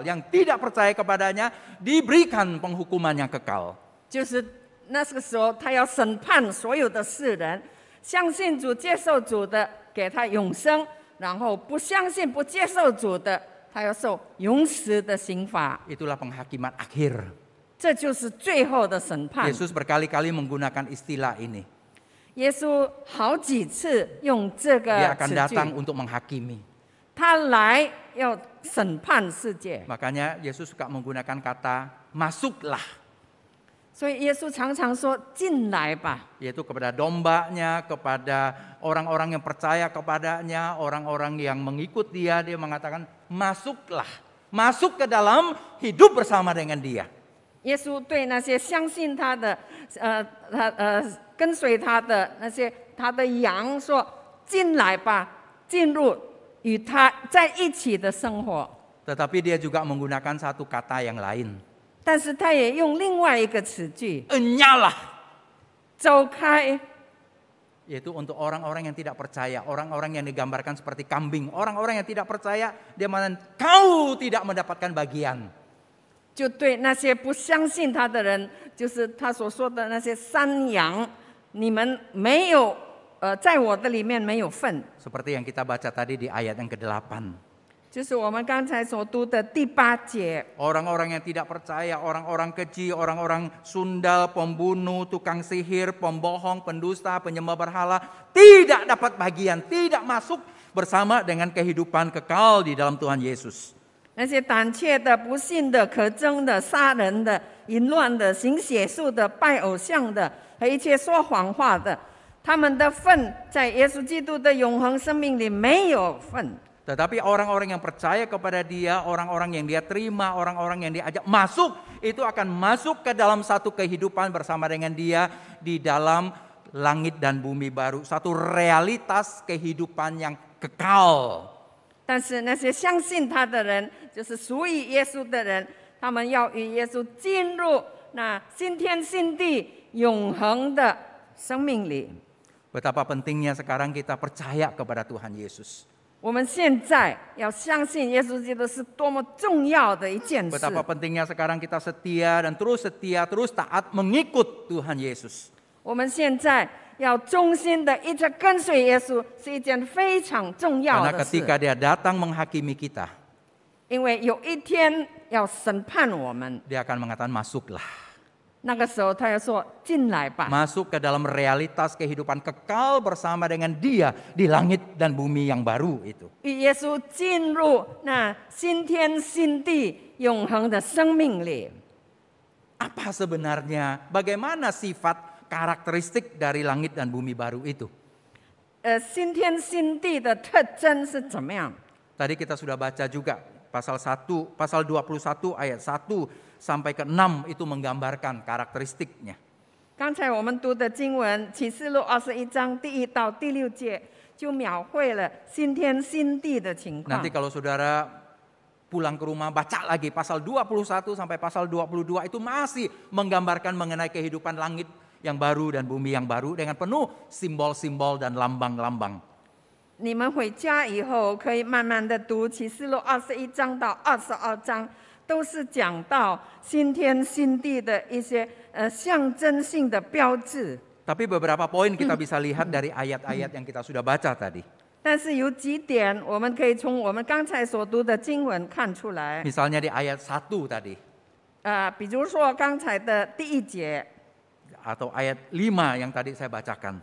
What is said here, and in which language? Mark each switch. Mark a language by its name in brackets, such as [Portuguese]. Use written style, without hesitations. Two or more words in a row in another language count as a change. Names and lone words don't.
[Indonesian] Yang tidak percaya kepadanya, diberikan penghukuman yang kekal. [Chinese] 就是那个时候，他要审判所有的世人，相信主、接受主的，给他永生；然后不相信、不接受主的，他要受永死的刑罚。 [Indonesian] Itulah penghakiman akhir. [Chinese] 这就是最后的审判。 [Indonesian] Yesus berkali-kali menggunakan istilah ini. [Chinese] 耶稣好几次用这 [Indonesian] Dia [Chinese] 个 [Indonesian] akan [Chinese] 词 [Indonesian] datang [Chinese] 句， [Indonesian] untuk menghakimi. [Chinese] 他来要审判世界。 [Indonesian] Makanya Yesus suka menggunakan kata masuklah. [Chinese] 所以耶稣常常说：“进来吧。” [Indonesian] Yaitu kepada dombanya, kepada orang-orang yang percaya kepadanya, orang-orang yang mengikut dia, dia mengatakan masuklah. Masuk ke dalam hidup bersama dengan dia. [Chinese] 耶稣对那些相信他的、跟随他的那些他的羊说：“进来吧，进入与他在一起的生活。” [Indonesian] Tetapi dia juga menggunakan satu kata yang lain. [Chinese] 但是他也用另外一个词句 [Indonesian] Enyalah. [Chinese] 走开， [Indonesian] Yaitu untuk orang-orang yang tidak percaya, orang-orang yang digambarkan seperti kambing, orang-orang yang tidak percaya, dia mengatakan kau tidak mendapatkan bagian. [Chinese] 就对那些不相信他的人，就是他所说的那些山羊，你们没有在我的里面没有份。 [Indonesian] Seperti yang kita baca tadi di ayat yang ke-8. [Chinese] 就是我们刚才所读的第8节， [Indonesian] Orang-orang yang tidak percaya, orang-orang keji, orang-orang sundal, pembunuh, tukang sihir, pembohong, pendusta, penyembah berhala, tidak dapat bagian, tidak masuk bersama dengan kehidupan kekal di dalam Tuhan Yesus. [Chinese] 那些胆怯的、不信的、可憎的、杀人的、淫乱的、行邪术的、拜偶像的和一切说谎话的，他们的份在耶稣基督的永恒生命里没有份。 [Indonesian] Tetapi orang-orang yang percaya kepada dia, orang-orang yang dia terima, orang-orang yang diajak masuk, itu akan masuk ke dalam satu kehidupan bersama dengan dia di dalam langit dan bumi baru. Satu realitas kehidupan yang kekal. [Chinese] 但是那些相信他的人，就是属于耶稣的人，他们要与耶稣进入那新天新地永恒的生命里。 [Indonesian] Betapa pentingnya sekarang kita percaya kepada Tuhan Yesus. [Chinese] 我们现在要相信耶稣基督是多么重要的一件事。 [Indonesian] Betapa pentingnya sekarang kita setia dan terus setia, terus taat mengikut Tuhan Yesus. [Chinese] 我们现在要忠心的一直跟随耶稣，是一件非常重要 [Indonesian] Karena [Chinese] 的 [Indonesian] ketika [Chinese] 事。 [Indonesian] dia datang menghakimi kita, [Chinese] 因为有一天要审判我们， [Indonesian] dia akan mengatakan masuklah. [Chinese] 那个时候他要说：“进来吧。” [Indonesian] Masuk ke dalam realitas kehidupan kekal bersama dengan dia di langit dan bumi yang baru itu. [Chinese] 与耶稣进入那新天新地永恒的生命里。 [Indonesian] Apa sebenarnya, bagaimana sifat karakteristik dari langit dan bumi baru itu? [Chinese] 新天新地的特征是怎么样？ [Indonesian] Tadi kita sudah baca juga pasal 21 ayat 1 sampai ke 6 itu menggambarkan karakteristiknya. [Chinese] 刚才我们读的经文《启示录》21章第1到第6节，就描绘了新天新地的情况 [Indonesian] Nanti。kalau saudara pulang ke rumah baca lagi pasal 21 sampai pasal 22 itu masih menggambarkan mengenai kehidupan langit yang baru dan bumi yang baru dengan penuh simbol-simbol dan lambang-lambang. [Chinese] 你们回家以后可以慢慢的读《启示录》21章到22章，都是讲到新天新地的一些象征性的标志。 [Indonesian] Tapi beberapa poin kita bisa lihat dari ayat-ayat yang kita sudah baca tadi. [Chinese] 但是有几点我们可以从我们刚才所读的经文看出来。 [Indonesian] Misalnya di ayat 1 tadi [Chinese] 比如说刚才的第1节， [Indonesian] atau ayat 5 yang tadi saya bacakan.